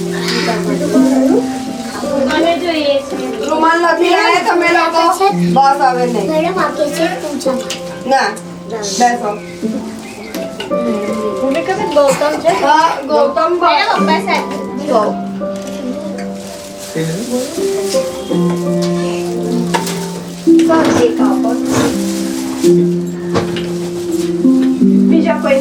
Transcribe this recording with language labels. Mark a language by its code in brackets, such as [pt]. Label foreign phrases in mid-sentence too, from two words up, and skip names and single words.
[gu] મને જોઈએ છે રૂમાલ નથી લાયા તમે લોકો બસ હવે નહીં [hi] मैडम आगे से पूछा [gu] ના બેસો ભૂમિ કબે ગૌતમ છે હા ગૌતમ મેરા પપ્પા સાથે ગૌ બીજા કોઈને